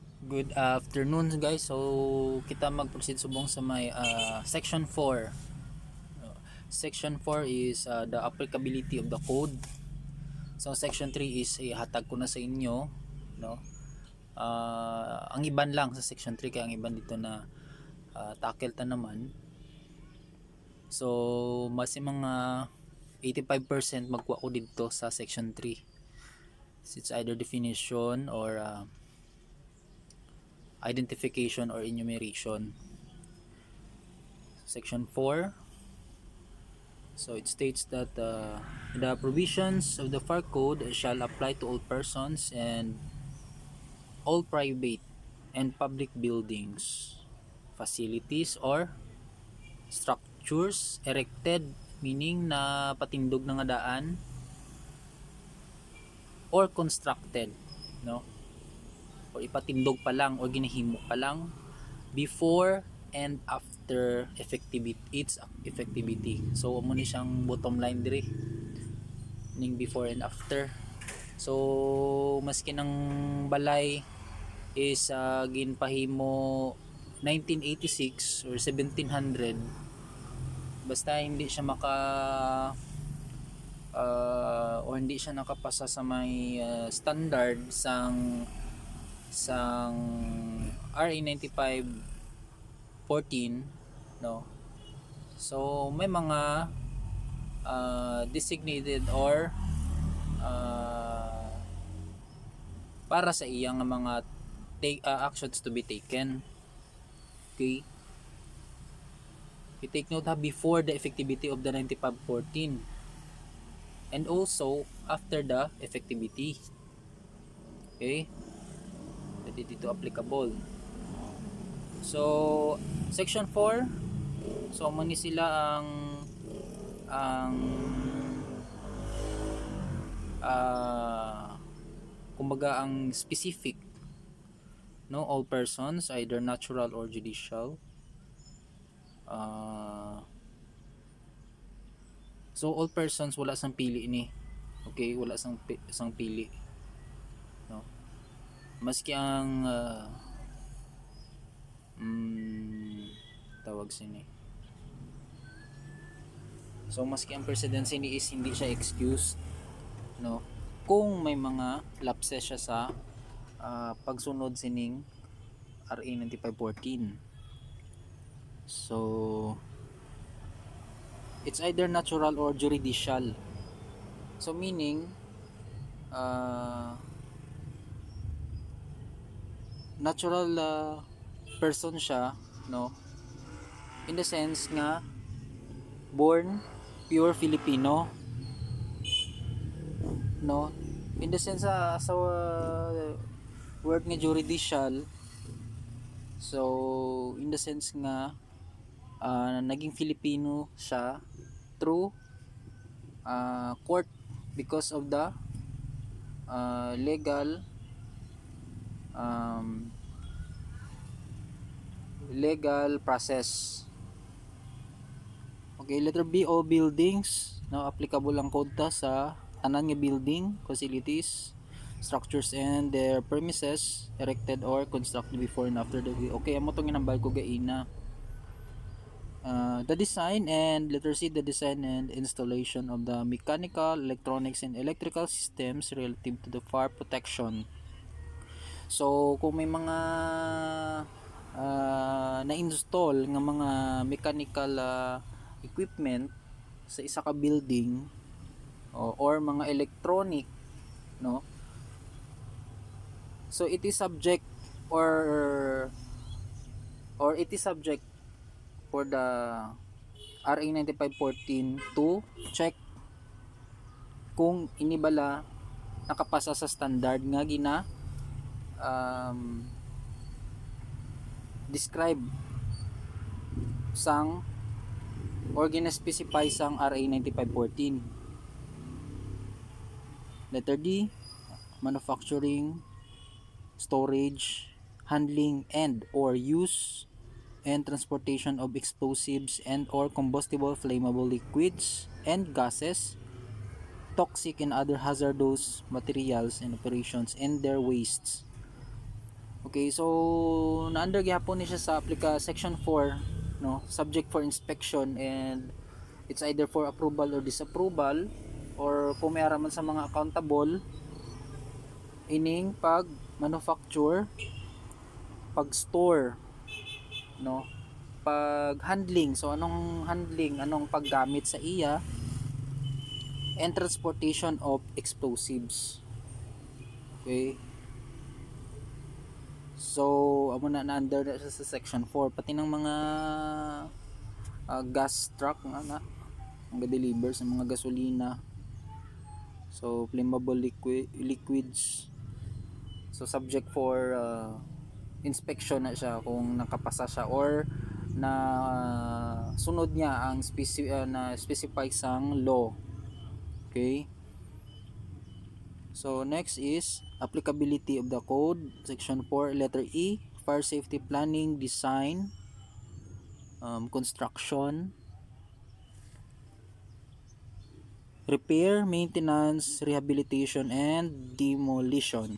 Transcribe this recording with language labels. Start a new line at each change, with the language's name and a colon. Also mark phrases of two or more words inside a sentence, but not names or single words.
English: Good afternoon guys.
Hiligaynon: So kita mag-proceed subong sa may section 4.
English: Section 4 is the applicability of the code.
Hiligaynon: So section 3 is ihatag ko na sa inyo, no. Ang iban lang sa section 3 kaya ang iban dito na tackle ta naman. So mas mga 85% magkuha ko dito sa section 3.
English: It's either definition or identification or enumeration. Section 4, so it states that the provisions of the FAR code shall apply to all persons and all private and public buildings, facilities or structures erected, meaning
Hiligaynon: na patindog na nga daan,
English: or constructed, no, or
Hiligaynon: ipatindog pa lang
English: or
Hiligaynon: ginahimo pa lang
English: before and after its effectivity.
Hiligaynon: So amo ni siyang bottom line dire ning before and after. So maski ng balay is ginpahimo 1986 or 1700, basta hindi siya o hindi siya nakapasa sa may standard sang RA 9514, no. So may mga designated or para sa iyang mga
English: actions to be taken. Okay, you take note before the effectivity of the 9514 and also after the effectivity.
Hiligaynon: Okay, that dito applicable. So section 4, so mani sila ang kumbaga ang specific, no,
English: all persons either natural or judicial.
Hiligaynon: So
English: all persons
Hiligaynon: wala sang pili ni. Okay, wala sang pili, no. Maski ang tawag sini. So maski ang presidency ni is
English: hindi siya excused,
Hiligaynon: no, kung may mga lapses siya sa pagsunod sining RA 9514.
English: So it's either natural or judicial. So meaning natural person siya, no, in the sense nga born pure Filipino, no, in the sense sa word nga judicial. So in the sense nga naging Filipino siya through court because of the legal process. Okay, letter B, all buildings, no,
Hiligaynon: applicable ang code ta sa tanan nga
English: building, facilities, structures and their premises erected or constructed before and after the okay,
Hiligaynon: amo tong ginambal ko gaina.
English: The design and letter C, the design and installation of the mechanical, electronics and electrical systems relative to the fire protection.
Hiligaynon: So kung may mga na-install nga mga
English: mechanical equipment
Hiligaynon: sa isa ka building or mga electronic, no,
English: so it is subject or it is subject for the RA 9514 to check
Hiligaynon: kung inibala nakapasa sa standard nga gina describe sang or gina-specify sang
English: RA 9514. Letter D, manufacturing, storage, handling and or use and transportation of explosives and or combustible flammable liquids and gases, toxic and other hazardous materials and operations and their wastes.
Hiligaynon: Okay, so na-under gyapon ni siya sa section 4, no,
English: subject for inspection, and it's either for approval or disapproval,
Hiligaynon: or kung may araman sa mga accountable ining pag manufacture, pag store, no, pag handling.
English: So anong handling,
Hiligaynon: anong paggamit sa iya,
English: and transportation of explosives.
Hiligaynon: Okay, so amo na under na siya sa section 4, pati ng mga
English: gas truck
Hiligaynon: nga deliver sa mga gasolina,
English: so flammable liquids.
Hiligaynon: So
English: subject for inspection
Hiligaynon: na siya kung nakapasa siya or na sunod niya ang na specify sang law.
English: Okay, so next is applicability of the code, section 4, letter E, fire safety planning, design, construction, repair, maintenance, rehabilitation, and demolition.